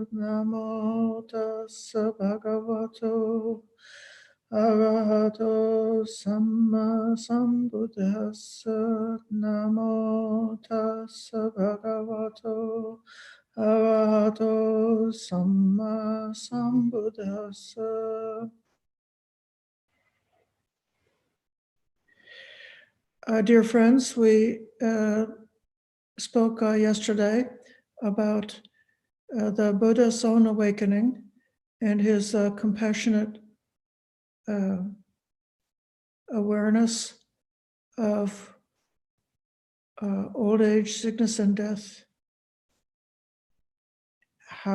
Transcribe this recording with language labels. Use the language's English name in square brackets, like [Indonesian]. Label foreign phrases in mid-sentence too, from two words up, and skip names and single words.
[Pali] Namo tassa bhagavato arahato samma sambuddhassa. Namo tassa bhagavato arahato samma sambuddhassa. [English] Dear friends, we spoke yesterday about the Buddha's own awakening and his compassionate awareness of old age, sickness, and death.